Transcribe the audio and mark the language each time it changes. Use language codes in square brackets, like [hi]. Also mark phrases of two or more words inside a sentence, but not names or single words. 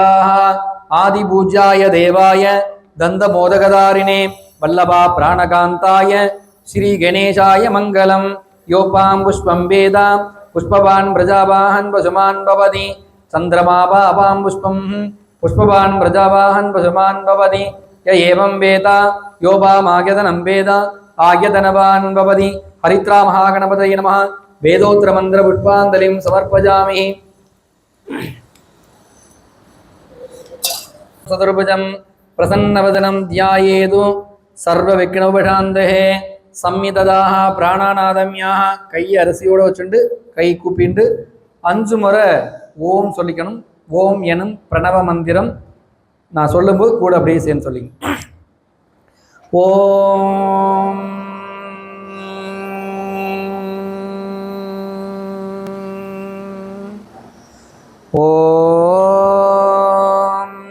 [sa] आदिपूज्याय देवाय दन्तमोदकधारिणे वल्लभा प्राणकान्ताय श्री गणेशाय मंगलम् योपां पुष्पं वेद पुष्पवान् प्रजावाहन् पशुमान् भवति चन्द्रमा पापां पुष्पं पुष्पवान् प्रजावाहन् पशुमान् भवति य एवं वेद योपामायतनं वेद आयतनवान् भवति हरित्रा महागणपतये नमः वेदोत्तर मंत्र पुष्पांजलिं समर्पयामि। चतुर्भुजं प्रसन्नवदनं ध्यायेत् सर्वविघ्नोपशान्तये संयतदाः प्राणानादम्याः [ta] கையை அரிசியோட வச்சுண்டு கை கூப்பிண்டு 5 முறை ஓம் சொல்லிக்கணும். ஓம் எனும் பிரணவ மந்திரம் நான் சொல்லும்போது கூட அப்படியே சேர்ந்து சொல்லிங்க. [sa] ओम् ओम्